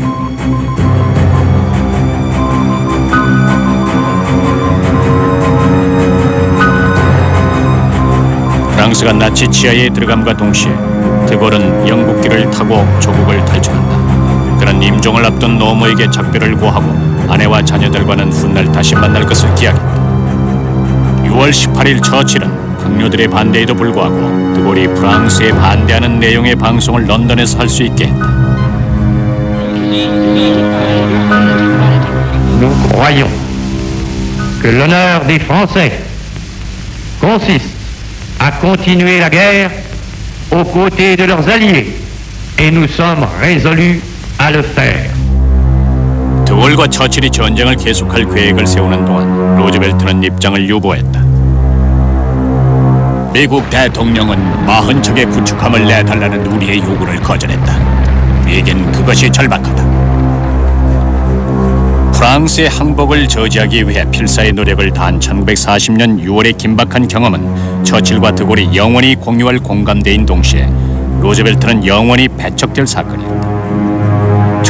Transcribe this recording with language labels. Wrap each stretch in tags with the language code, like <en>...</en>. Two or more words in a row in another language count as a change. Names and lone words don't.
<ko>프랑스가 나치 지하에 들어감과 동시에 드골은 영국기를 타고 조국을 탈출한다. 그는 임종을 앞둔 노모에게 작별을 고하고 아내와 자녀들과는 훗날 다시 만날 것을 기약했다. 6월 18일 처칠은 동료들의 반대에도 불구하고 드골이 프랑스에 반대하는 내용의 방송을 런던에서 할 수 있게 했다.</ko> <fr>Nous croyons que l'honneur des Français consiste à continuer la guerre aux côtés de leurs alliés et nous sommes résolus à le faire.</fr> <ko>드골과 처칠이 전쟁을 계속할 계획을 세우는 동안 루즈벨트는 입장을 유보했다. 미국 대통령은 40척의 구축함을 내달라는 우리의 요구를 거절했다. 우리에겐 그것이 절박하다. 프랑스의 항복을 저지하기 위해 필사의 노력을 다한 1940년 6월의 긴박한 경험은 처칠과 드골이 영원히 공유할 공감대인 동시에 루즈벨트는 영원히 배척될 사건이었다.</ko>